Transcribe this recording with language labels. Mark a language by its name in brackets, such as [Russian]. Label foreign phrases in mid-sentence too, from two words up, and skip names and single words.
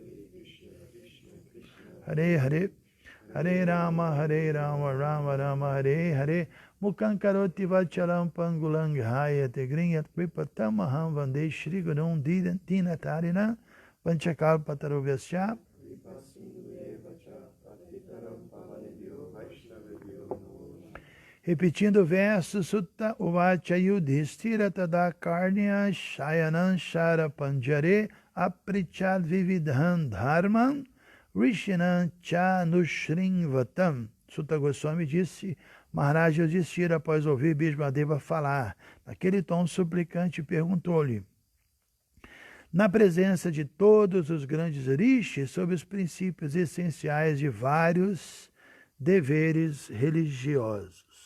[Sanskrit] Hare Hare, Hare Rama, Rama Rama, Hare Hare, Mukhaṁ karoti vacharam pangulang hayate grinyat kripatamaham vande Shri Gurum Dinatarina Vanchakalpatarubhyasya. [Portuguese] Repetindo o verso, [Sanskrit] Sutta Uvacha Yudhishthira Tada Karnya Shayanam Shara Panjare Aprichad Vividhan Dharman Rishinam cha nushrinvatam. [Portuguese] Sutta Goswami disse, Maharaj Yudhishthira, após ouvir Bhishmadeva falar, naquele tom suplicante, perguntou-lhe, na presença de todos os grandes rishis, sobre os princípios essenciais de vários deveres religiosos.